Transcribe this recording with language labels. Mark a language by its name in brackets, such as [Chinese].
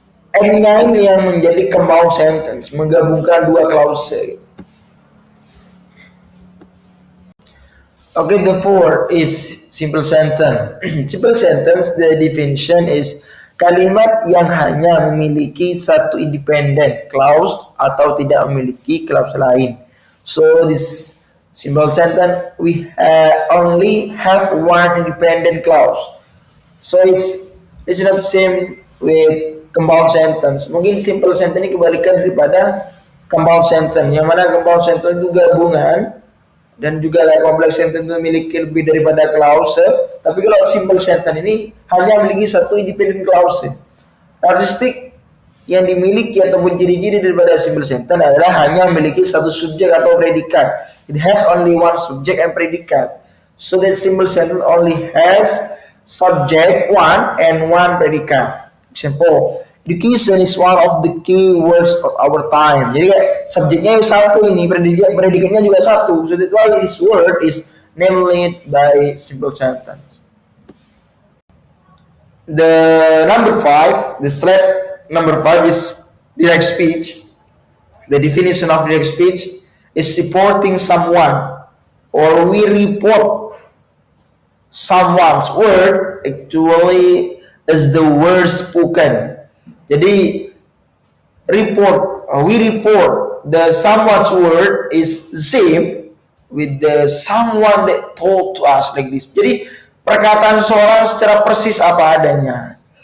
[Indonesian] N-nya ini yang menjadi compound sentence, menggabungkan dua klause. [English] Okay, the fourth is simple sentence. Simple sentence, the definition is [Indonesian] kalimat yang hanya memiliki satu independent clause atau tidak memiliki clause lain. [English] So this simple sentence we only have one independent clause. So it's not the same with compound sentence. [Indonesian] Mungkin simple sentence ini kebalikan daripada compound sentence. Yang mana compound sentence itu gabungan dan juga complex sentence itu memiliki lebih daripada clause. Tapi kalau simple sentence ini hanya memiliki satu independent clause. Karakteristik yang dimiliki ataupun ciri-ciri daripada simple sentence adalah hanya memiliki satu subjek atau predikat. [English] It has only one subject and predicate. So that simple sentence only has subject one and one predicate. Example, education is one of the key words of our time. [Indonesian] Jadi kayak subjeknya satu ini, predikatnya juga satu. [English] So that's why this word is named by simple sentence. The slide number 5 is direct speech. The definition of direct speech is reporting someone, or we report someone's word actually as the word spoken. Jadi we report the someone's word is the same with the someone that told to us, like this. [Indonesian] Jadi perkataan seseorang secara persis apa adanya.